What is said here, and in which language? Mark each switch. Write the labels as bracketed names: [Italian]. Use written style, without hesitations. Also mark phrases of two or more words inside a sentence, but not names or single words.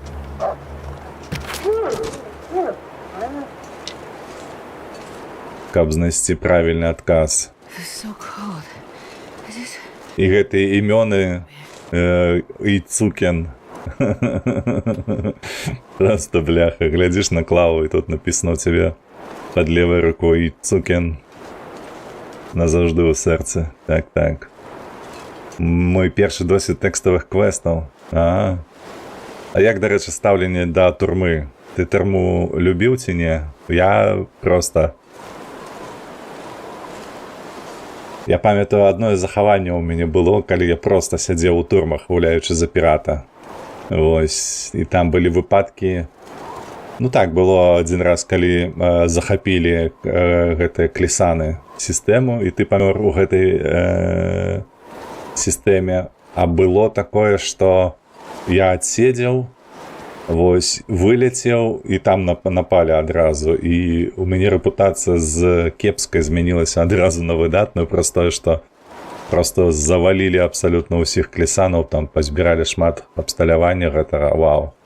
[Belarusian] Каб знайсці правільны адказ. І гэтыя імёны Ійцукен. Просто, бляха, глядзіш на клаву, і тут напісана ў цябе [Ukrainian] під лівою рукою [Belarusian] цукен. [Ukrainian] Назавжди у серці. Так. Мой перший досвід текстових квестів. Ага. А як, до речі, ставлення до турми? Ти турму любив чи ні? Я просто... Я пам'ятаю, одно із заховання у мене було, коли я просто сидів у турмах, гуляючи за пірата. Ось, і там були випадки... [Belarusian] Ну так, было один раз, коли захопили гэты клісаны сістэму, і ты памёр у гэтай сістэме. А было такое, што я адседзеў, вось, вылецеў, і там напалі адразу. І у мяне рэпутацыя з кепскай змянілася адразу на выдатную, просто што просто завалілі абсалютна ўсіх клісанаў, там пазбіралі шмат абсталявання гэтага, вау.